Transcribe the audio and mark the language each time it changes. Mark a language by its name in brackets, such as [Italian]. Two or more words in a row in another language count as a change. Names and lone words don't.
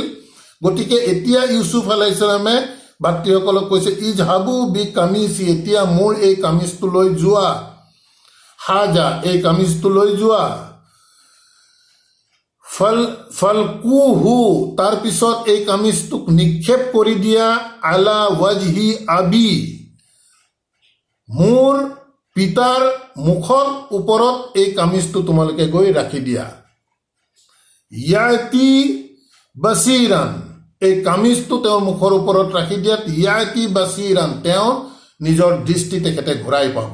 [Assamese] গতিকে এতিয়া ইউচুফ আলাইহিছালামে ভাতৃসকলক কৈছে, [Arabic] اذهبوا بقميصي, [Assamese] এতিয়া মোৰ এই কামিজটো লৈ যোৱা, হাজা, এই কামিজটো লৈ যোৱা। ফালকুহু, তাৰপিছত এই কামিজটোক নিক্ষেপ কৰি দিয়া, [Arabic] على وجه أبي, [Assamese] মোৰ পিতাৰ মুখৰ ওপৰত এই কামিজটো তোমালোকে গৈ ৰাখি দিয়া। [Arabic] يأت بصيرا, [Assamese] এই কামিজটো তেওঁৰ মুখৰ ওপৰত ৰাখি দিয়াত [Arabic] يأت بصيرا, [Assamese] তেওঁ নিজৰ দৃষ্টি তেখেতে ঘূৰাই পাব।